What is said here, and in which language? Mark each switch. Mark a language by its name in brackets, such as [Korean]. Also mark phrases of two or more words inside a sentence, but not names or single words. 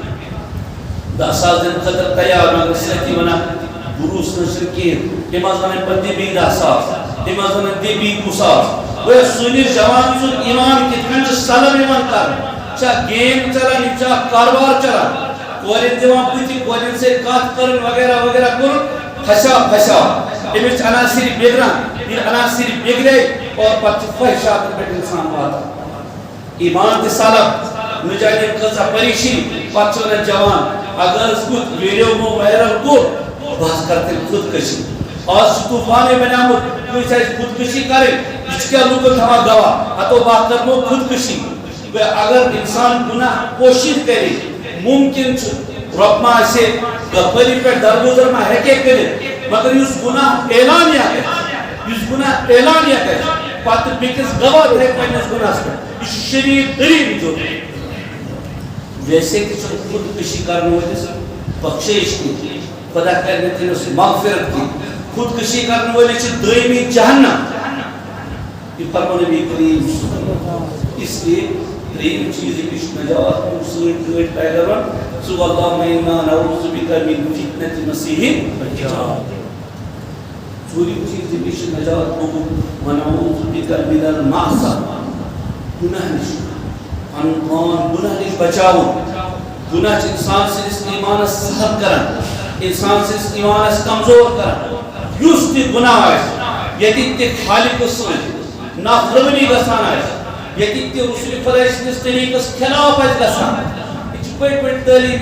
[Kashmiri] 10,000 دِنہٕ خٲطرٕ تیار مگر سۭتی ونان بروس نہ چھُنہٕ کِہیٖنۍ تِم حظ ونان پتہٕ دِ بیٚیہِ 10,000 تِم حظ ونان دِ بیٚیہِ 20,000 گوٚو سٲنِس جوان سُنٛد ایمان کِتھ کٔنۍ چھُ سلب یِوان کرنہٕ چھا گیم چلان یہِ چھا کاربار چلان کورٮ۪ن دِوان بٕتھِ کورٮ۪ن سۭتۍ کتھ کرٕنۍ وغیرہ وغیرہ کوٚرُن پھسیو أمِس چھِ عناصر بِگڑان ییٚلہِ عناصر بِگڑے اور پتہٕ چھِ خٲہِشاتن پٮ۪ٹھ انسان واتان ایمان تہِ سلب نہ جانے کۭژاہ پریشٲنی پتہٕ چھُ ونان جوان اگر کُنہِ ویڈیو مو وایرل کوٚر بہٕ حظ کرٕ تیٚلہِ خودکشی آز چھُ طوٗفانٕے بنیومُت کٲنٛسہِ آسہِ خودکشی کرٕنۍ یہِ چھُ کیٛاہ لُکن تھاوان گواہ ہتو بہٕ کرمو خودکشی اگر انسان گناہ کوشش کرِ ممکن چھُ رۄب ما آسہِ غفٲری پٮ۪ٹھ درگُزر ما ہیٚکہِ کٔرِتھ مگر یُس گناہ اعلانیہ کرِ پتہٕ بیٚکِس گواہ ہیٚکہِ پننِس گناہس پٮ۪ٹھ یہِ چھُ شدیٖد تریٖن جُرم ویسے تہِ چھُنہٕ خودکشی کرن وٲلِس بخشٲیِش کینٛہہ خدا کرِ نہٕ تٔمِس مغفرت کینٛہہ خودکشی کرن وٲلِس چھِ دٲیمی جہنم یہ فرمو نبی کریم اس لیے ترٛیٚیِم چیٖز ییٚمِس چھُ نجات سۭتۍ گٲڑۍ پیداوان سُہ گوٚو [Arabic] اللہُمَّ اِنَّا نَعوٗذُ بِکَ مِن فِتْنَةِ مسیح الدجال [Kashmiri] ژوٗرِم چیٖز ییٚمِس چھُ نجات موٚنگمُت [Arabic] وَنَعوٗذُ بِکَ مِنَ الْمَعْصَیَةِ [Kashmiri] گُناہ نِش پنُن پان گُناہ نِش بچاوُن گناہ انسان سندس ایمانس سہل کران انسان سندس ایمانس کمزور کران یس تہ گناہ آسہِ ییٚتہِ تہِ خالق سۭتۍ نافرمانی گژھان آسہِ ییٚتہِ تہِ رسول خۄدا سٕنٛدِس طریٖقس خلاف آسہِ گژھان یہِ چھِ پٔٹۍ پٔٹۍ تعلیٖم